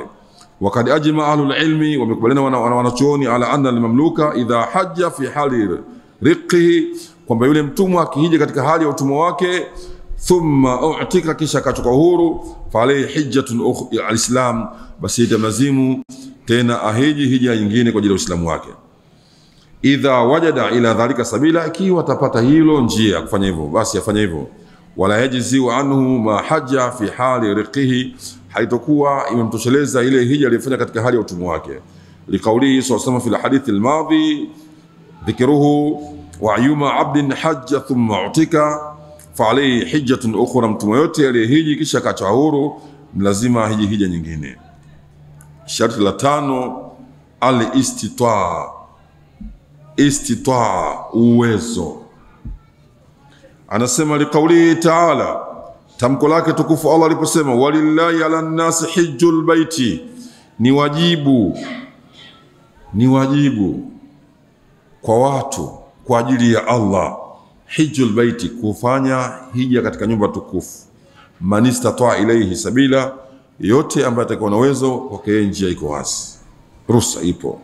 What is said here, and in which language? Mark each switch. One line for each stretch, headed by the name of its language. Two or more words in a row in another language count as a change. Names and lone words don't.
Arabic: وقد أجمع أهل العلم,
Swahili: wamekubaliana wanachuoni
Arabic: على أن المملوك إذا حج في حال رقه,
Swahili: kwamba yule mtumwa akihija katika hali ya utumwa wake,
Arabic: ثم عتق,
Swahili: kisha akatoka huru,
Arabic: فعليه حجة الإسلام,
Swahili: basi itamazimu tena ahiji hija nyingine kwa ajili ya Uislamu wake.
Arabic: إذا وجد إلى ذلك سبيلا,
Swahili: ikiwa atapata hilo njia ya kufanya hivyo, basi afanye hivyo.
Arabic: ولا يجزئ عنه ما حج في حال رقه,
Swahili: haitokuwa imemtosheleza ile hija aliyofanya katika hali ya utumwa wake.
Arabic: لقوله صلى الله في الحديث الماضي ذكره وأيما عبد حج ثم عتق فعليه حجة أخرى,
Swahili: mtumwa yote aliyehiji kisha akaachwa huru lazima hija nyingine. Sharti la 5, al-istitaa. Uwezo. Anasema
Arabic: لقوله تعالى,
Swahili: tamko lake tukufu Allah aliposema,
Arabic: ولله على الناس حج البيت,
Swahili: ni wajibu kwa watu kwa ajili ya Allah,
Arabic: حج البيت,
Swahili: kufanya hija katika nyumba tukufu,
Arabic: من استطاع إليه سبيلا,
Swahili: yote ambaye atakuwa na uwezo kwake njia iko wazi, ruhusa ipo.